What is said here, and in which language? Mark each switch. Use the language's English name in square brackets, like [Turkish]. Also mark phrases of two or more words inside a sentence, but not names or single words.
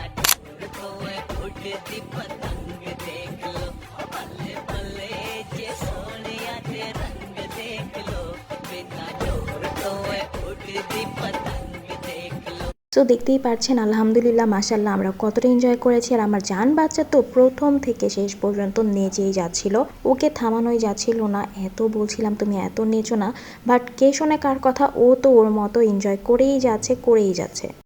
[Punjabi] ਡੋਰ ਕੋਏ ਉੜਤੀ ਪਤੰਗ ਦੇਖ ਲੋ, ਬੱਲੇ ਬੱਲੇ ਜੇ ਸੋਨੀਆ ਦੇ ਰੰਗ ਦੇਖ ਲੋ, ਬਿਨਾ ਡੋਰ ਕੋਏ ਉੜਤੀ ਪਤੰਗ ਦੇਖ ਲੋ। [Bangla] তো দেখতেই পাচ্ছেন [Arabic] الحمد لله ما شاء الله [Bangla] আমরা কতটা এনজয় করেছি। আর আমার জান বাচ্চা তো প্রথম থেকে শেষ পর্যন্ত নেচেই যাচ্ছিল, ওকে থামানোই যাচ্ছিল না। এত বলছিলাম তুমি এত নেচো না, বাট কে শোনে কার কথা, ও তো ওর মতো এনজয় করেই যাচ্ছে।